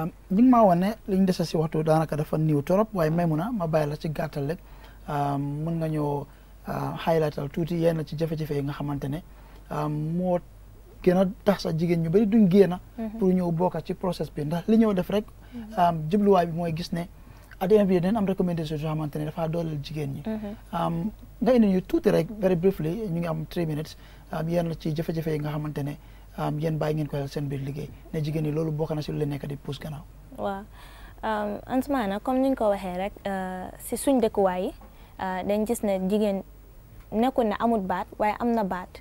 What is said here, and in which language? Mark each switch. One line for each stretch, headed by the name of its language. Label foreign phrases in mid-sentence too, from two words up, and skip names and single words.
Wolof: ñu ngi maa wane ne liñ dese si waxtu daanaka dafa niiw torop waaye Maymuna ma bàyyi la ci gàttal rek mën nga ñëw highlightal tuuti yenn ci jafe-jafe yi nga xamante ne moo gën a tax sax jigéen ñu bari duñ génn pour ñëw bokk ci process bi ndax li ñëw def rek jubluwaay bi mooy gis ne
English: at the end
Wolof: bi dañ am recommendation yoo xamante ne dafa dooleel jigéen ñi nga indi ñu tuuti rek
English: very briefly
Wolof: ñu ngi am 3 minutes yenn ci jafe-jafe yi nga xamante ne yéen bàyyi ngeen ko seen biir liggéey ne jigéen ñi loolu bokk na si lu leen nekk di pousse gannaaw waaw Ansoumana comme ni ñu ko waxee rek si suñ dëkkuwaay yi dañ gis ne jigéen nekkul ne amul baat waaye am na baat